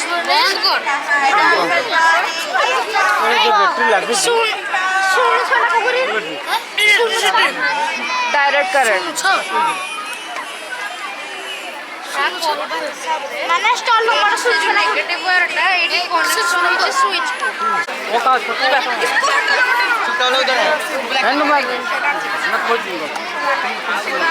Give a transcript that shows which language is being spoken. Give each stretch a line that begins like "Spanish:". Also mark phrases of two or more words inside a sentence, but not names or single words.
English: direct current
Odia: ମାନେ
English: stall number switch negative
Odia: ୱାୟାରଟା ଏଇଠି କନେକ୍ସନ୍ ହେଉଛି ସୁଇଚ୍
Hindi: चलो उधर है